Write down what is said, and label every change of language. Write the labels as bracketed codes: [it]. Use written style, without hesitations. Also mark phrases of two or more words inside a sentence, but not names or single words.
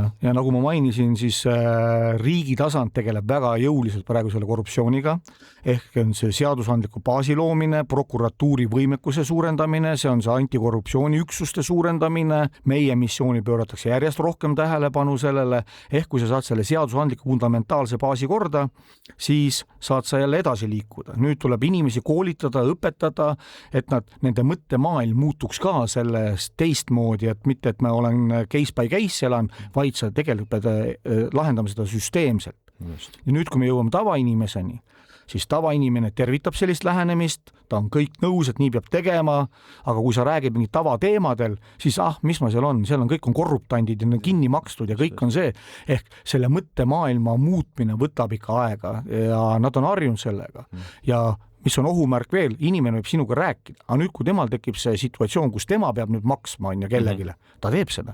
[et] Ja nagu ma mainisin, siis riigi tasand tegeleb väga jõuliselt praegu selle korruptsiooniga, ehk on see seadusandliku baasi loomine, prokuratuuri võimekuse suurendamine, see on see antikorruptsiooniüksuste suurendamine, meie missiooni pööratakse järjest rohkem tähelepanu sellele, ehk kui sa saad selle seadusandliku fundamentaalse baasi korda, siis saad sa jälle edasi liikuda. Nüüd tuleb inimesi koolitada, õpetada, et nende mõttemaailm muutuks ka sellest teistmoodi, et mitte, et ma olen [en] case by case [et] elan, vaid sa tegelikult pead lahendama seda süsteemselt. Ja nüüd, kui me jõuame tavainimeseni, siis tavainimene tervitab sellist lähenemist, ta on kõik nõus, et nii peab tegema, aga kui sa räägid mingid tavateemadel, siis mis ma seal on kõik on korruptandid ja kinni makstud ja kõik on see, ehk selle mõttemaailma muutmine võtab ikka aega ja nad on harjunud sellega ja mis on ohumärk veel, inimene võib sinuga rääkida, aga nüüd, kui temal tekib see situatsioon, kus tema peab nüüd maksma on ja kellegile, ta teeb seda.